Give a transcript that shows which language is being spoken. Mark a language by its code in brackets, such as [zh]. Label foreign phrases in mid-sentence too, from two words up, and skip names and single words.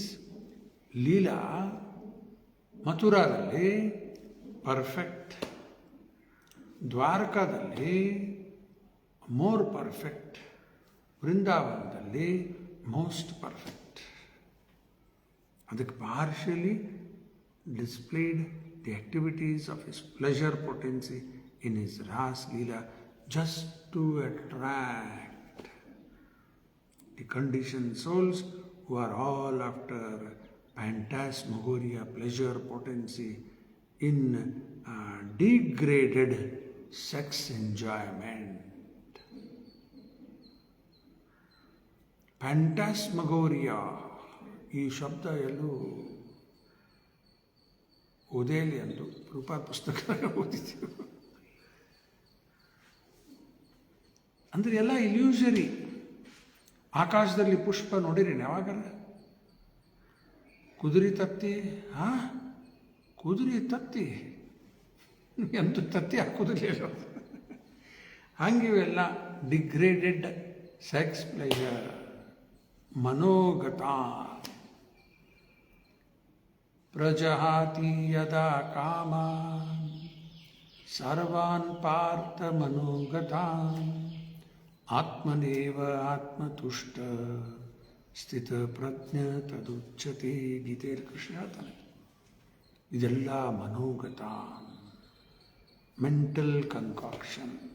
[kn] ಲೀಲಾ ಮಥುರಾದಲ್ಲಿ ಪರ್ಫೆಕ್ಟ್, ದ್ವಾರಕಾದಲ್ಲಿ [en] more perfect, [kn] ವೃಂದಾವನದಲ್ಲಿ [en] most perfect. ಅದಕ್ಕೆ partially displayed the activities of his pleasure potency in his ras lila just to attract the condition souls who are all after phantasmagoria, pleasure potency in degraded sex enjoyment. Phantasmagoria, [kn] ಈ ಶಬ್ದ ಎಲ್ಲೂ ಓದೇಲಿ ಅಂದು ಪ್ರಭುಪಾದ ಪುಸ್ತಕ ಓದಿದ್ದೀವಿ. ಅಂದರೆ ಎಲ್ಲ ಇಲ್ಯೂಷರಿ. ಆಕಾಶದಲ್ಲಿ ಪುಷ್ಪ ನೋಡಿರಿ ಯಾವಾಗಲ್ಲ? ಕುದುರೆ ತತ್ತಿ, ಕುದುರೆ ತತ್ತಿ ಎಂತ ತತ್ತಿ ಹಾಕುದಿಲ್ಲ. ಹಂಗಿವೆಲ್ಲ [en] degraded sex pleasure, [kn] ಮನೋಗತ. [sa] ಪ್ರಜಹಾತಿ ಯದಾ ಕಾಮಾನ್ ಸರ್ವಾನ್ ಪಾರ್ಥ ಮನೋಗತಾನ್ ಆತ್ಮನೇವ ಆತ್ಮತುಷ್ಟ ಸ್ಥಿತ ಪ್ರಜ್ಞ ತದುಚ್ಯತೆ. [kn] ಗೀತೆಯಲ್ಲಿ ಕೃಷ್ಣ ಹೇಳ್ತಾನೆ ಇದೆಲ್ಲ ಮನೋಗತ, [en] mental concoction.